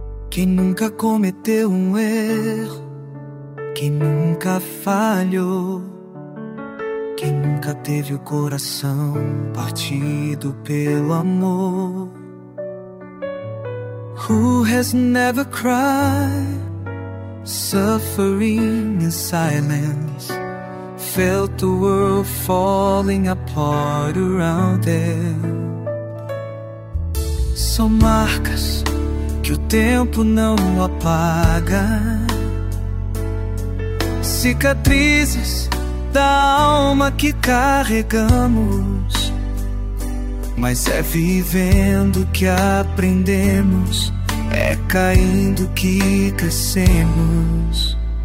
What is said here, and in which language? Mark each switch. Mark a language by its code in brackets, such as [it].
[pt] Quem nunca cometeu um erro, quem nunca falhou, quem nunca teve o coração partido pelo amor. [en] Who has never cried, suffering in silence, felt the world falling apart around them. [pt] São marcas que o tempo não apaga, cicatrizes da alma que carregamos. Mas é vivendo que aprendemos, é caindo que crescemos.